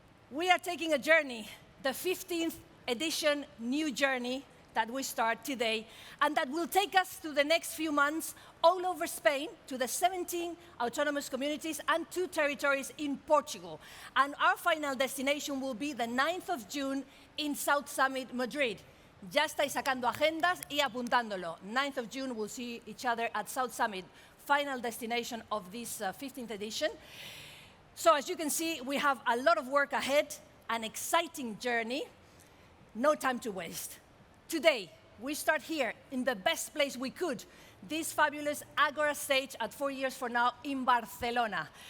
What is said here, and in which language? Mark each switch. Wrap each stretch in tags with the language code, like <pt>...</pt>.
<en>We are taking a journey, the 15th edition new journey that we start today, and that will take us through the next few months all over Spain to the 17 autonomous communities and 2 territories in Portugal. And our final destination will be the 9th of June in South Summit, Madrid.</en> <es>Ya estáis sacando agendas y apuntándolo.</es> <en>9th of June, we'll see each other at South Summit, final destination of this 15th edition. So as you can see, we have a lot of work ahead, an exciting journey, no time to waste. Today, we start here in the best place we could, this fabulous Agora stage at 4 years from now in Barcelona.</en>